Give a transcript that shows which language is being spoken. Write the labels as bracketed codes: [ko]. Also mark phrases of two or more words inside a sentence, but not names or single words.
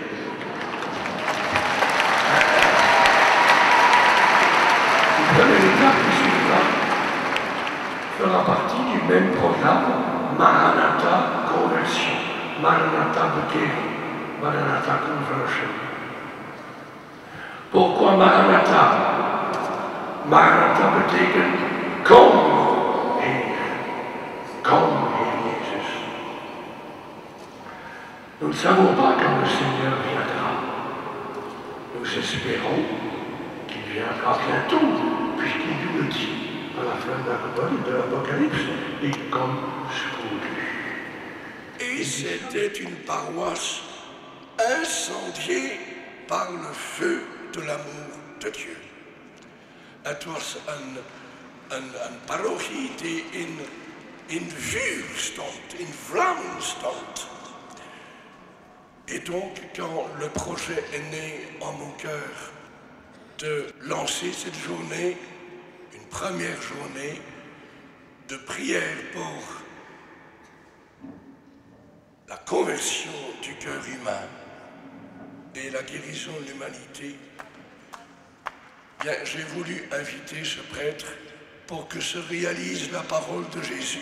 [fr] L'étape suivante fera partie du même programme Maranatha Conversion, Maranatha Bekering, Maranatha Conversion. Pourquoi Maranatha? [nl] Maranatha betekent kom, Heer. Kom, Heer Jésus. [fr] Nous ne savons pas quand le Seigneur viendra. Nous espérons qu'il viendra bientôt, puisqu'il nous le dit à la fin de l'Apocalypse, et comme spoedig. Et c'était une paroisse incendiée par le feu de l'amour de Dieu. [nl] Het was een parochie die in vuur stond, in vlammen stond. [fr] Et donc, quand le projet est né en mon cœur de lancer cette journée, une première journée de prière pour la conversion du cœur humain et la guérison de l'humanité, bien, j'ai voulu inviter ce prêtre pour que se réalise la parole de Jésus.